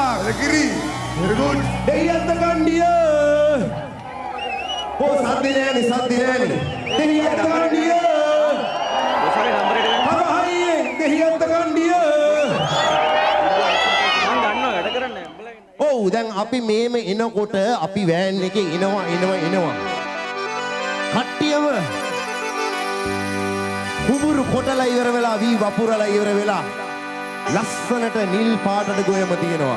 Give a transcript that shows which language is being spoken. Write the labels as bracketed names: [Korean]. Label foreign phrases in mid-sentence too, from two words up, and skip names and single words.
[Sinhala] Arakiri. [English] Very good. [Sinhala] Dehiyatta Kandiya. Oh, Sadinani, Sadinani. Dehiyatta Kandiya. Harahaye, Dehiyatta Kandiya. Oh, දැන් අපි මේම එනකොට අපි වෑන් එකේ එනවා. කට්ටියම කුඹුරු කොටලා ඉවර වෙලා වී වපුරලා ඉවර වෙලා ලස්සනට නිල් පාටට ගොයම තියෙනවා.